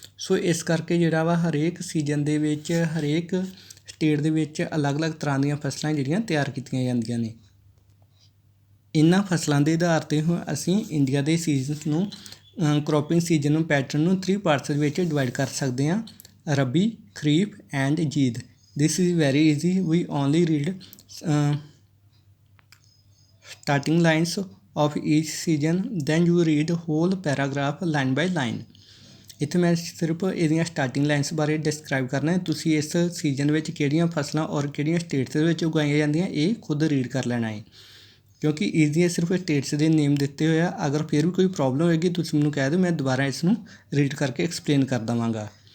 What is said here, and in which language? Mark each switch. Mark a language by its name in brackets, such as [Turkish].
[Punjabi] ਸੋ ਇਸ ਕਰਕੇ ਜਿਹੜਾ ਵਾ ਹਰੇਕ ਸੀਜ਼ਨ ਦੇ ਵਿੱਚ, ਹਰੇਕ ਸਟੇਟ ਦੇ ਵਿੱਚ ਅਲੱਗ-ਅਲੱਗ ਤਰ੍ਹਾਂ ਦੀਆਂ ਫਸਲਾਂ ਜਿਹੜੀਆਂ ਤਿਆਰ ਕੀਤੀਆਂ ਜਾਂਦੀਆਂ ਨੇ। ਇਹਨਾਂ ਫਸਲਾਂ ਦੇ ਆਧਾਰ 'ਤੇ ਅਸੀਂ ਇੰਡੀਆ ਦੇ ਸੀਜ਼ਨਸ ਨੂੰ, ਕ੍ਰੋਪਿੰਗ ਸੀਜ਼ਨ ਨੂੰ, ਪੈਟਰਨ ਨੂੰ 3 ਪਾਰਟਸ ਵਿੱਚ ਡਿਵਾਈਡ ਕਰ ਸਕਦੇ ਹਾਂ: ਰਬੀ, ਖਰੀਫ and ਜ਼ੀਦ। [English] This is very easy, we only read starting lines of each season, then you read whole paragraph line by line। [Punjabi] ਇੱਥੇ ਮੈਂ ਸਿਰਫ ਇਹਦੀਆਂ ਸਟਾਰਟਿੰਗ ਲਾਈਨਸ ਬਾਰੇ ਡਿਸਕਰਾਈਬ ਕਰਨਾ ਹੈ। ਤੁਸੀਂ ਇਸ ਸੀਜ਼ਨ ਵਿੱਚ ਕਿਹੜੀਆਂ ਫਸਲਾਂ ਔਰ ਕਿਹੜੀਆਂ ਸਟੇਟਸ ਦੇ ਵਿੱਚ ਉਗਾਈਆਂ ਜਾਂਦੀਆਂ ਇਹ ਖੁਦ ਰੀਡ ਕਰ ਲੈਣਾ ਹੈ, ਕਿਉਂਕਿ ਈਜ਼ੀ ਸਿਰਫ ਸਟੇਟਸ ਦੇ ਨੇਮ ਦਿੱਤੇ ਹੋਏ ਆ। ਅਗਰ ਫਿਰ ਵੀ ਕੋਈ ਪ੍ਰੋਬਲਮ ਹੋਏਗੀ ਤੁਸੀਂ ਮੈਨੂੰ ਕਹਿ ਦਿਓ, ਮੈਂ ਦੁਬਾਰਾ ਇਸ ਨੂੰ ਰੀਡ ਕਰਕੇ ਐਕਸਪਲੇਨ ਕਰ ਦੇਵਾਂਗਾ।